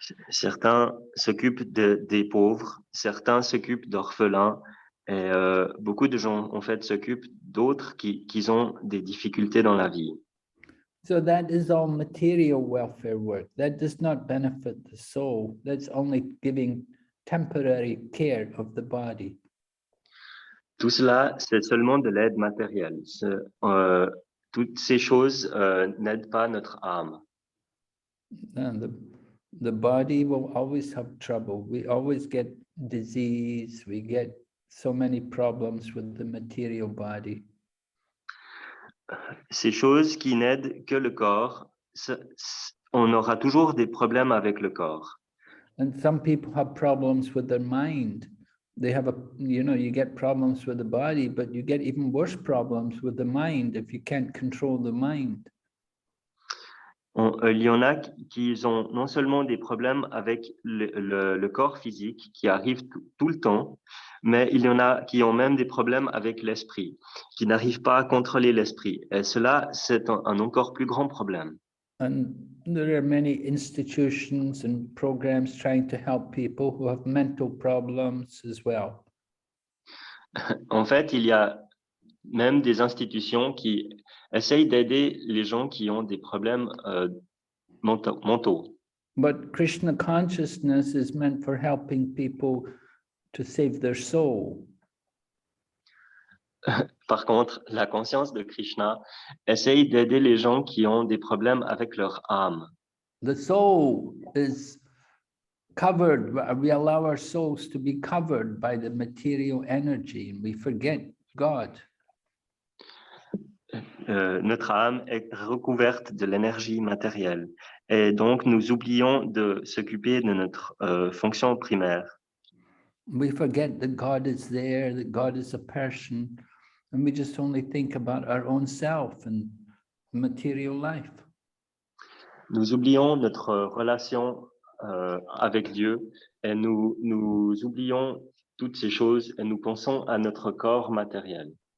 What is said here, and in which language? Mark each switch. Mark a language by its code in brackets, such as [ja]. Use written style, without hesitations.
[fr] Certains s'occupent des pauvres, certains s'occupent d'orphelins, et beaucoup de gens en fait s'occupent d'autres qui ont des difficultés dans la vie. [en] So that is all material welfare work. That does not benefit the soul. That's only giving temporary care of the body. [fr] Tout cela, c'est seulement de l'aide matérielle. Toutes ces choses n'aident pas notre âme. [en] And the body will always have trouble. We always get disease. We get so many problems with the material body. [fr] Ces choses qui n'aident que le corps, on aura toujours des problèmes avec le corps. [en] And some people have problems with their mind. They have you get problems with the body, but you get even worse problems with the mind if you can't control the mind. [fr] Il y en a qui ont non seulement des problèmes avec le corps physique qui arrivent tout le temps, mais il y en a qui ont même des problèmes avec l'esprit, qui n'arrivent pas à contrôler l'esprit. Et cela, c'est un encore plus grand problème. [en] And there are many institutions and programs trying to help people who have mental problems as well. [fr] En fait, il y a même des institutions qui essayent d'aider les gens qui ont des problèmes mentaux. [en] But Krishna consciousness is meant for helping people to save their soul. [fr] Par contre, la conscience de Krishna essaye d'aider les gens qui ont des problèmes avec leur âme. [en] The soul is covered, we allow our souls to be covered by the material energy and we forget God. [fr] Notre âme est recouverte de l'énergie matérielle et donc nous oublions de s'occuper de notre fonction primaire. [en] We forget that God is there, that God is a person, and we just only think about our own self and material life. [fr] Nous oublions notre relation avec Dieu et nous oublions toutes ces choses et nous pensons à notre corps matériel.